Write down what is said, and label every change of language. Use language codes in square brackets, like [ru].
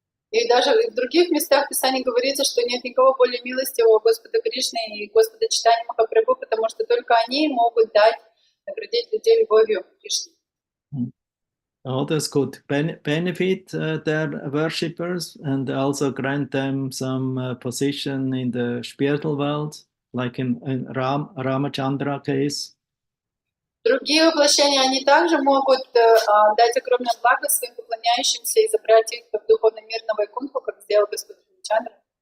[ru] И даже в других местах Писания говорится, что нет никого более милостивого Господа Кришны и Господа Чайтаньи Махапрабху, потому что только они могут наградить людей любовью к Кришне. [en] Others could benefit their worshippers and also grant them some position in the spiritual world, like in Ramachandra case. [ru] Другие воплощения, они также могут дать огромное благо своим поклоняющимся и забрать их в духовный мир на Вайкунху, как сделал Господь Рамачандра.